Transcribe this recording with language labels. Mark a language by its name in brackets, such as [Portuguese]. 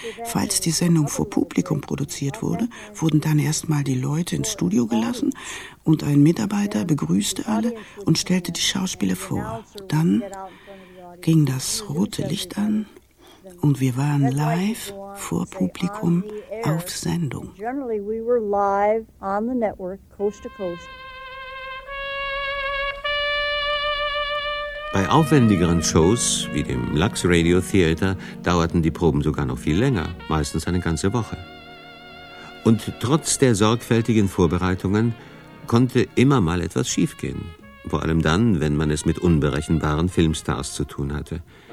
[German] Falls die Sendung vor Publikum produziert wurde, wurden dann erstmal die Leute ins Studio gelassen und ein Mitarbeiter begrüßte alle und stellte die Schauspieler vor. Dann ging das rote Licht an und wir waren live vor Publikum auf Sendung. [English] Generally we were live on the network, coast to coast. [German] Bei aufwendigeren Shows wie dem Lux Radio Theater dauerten die Proben sogar noch viel länger, meistens eine ganze Woche. Und trotz der sorgfältigen Vorbereitungen konnte immer mal etwas schiefgehen. Vor allem dann, wenn man es mit unberechenbaren Filmstars zu tun hatte.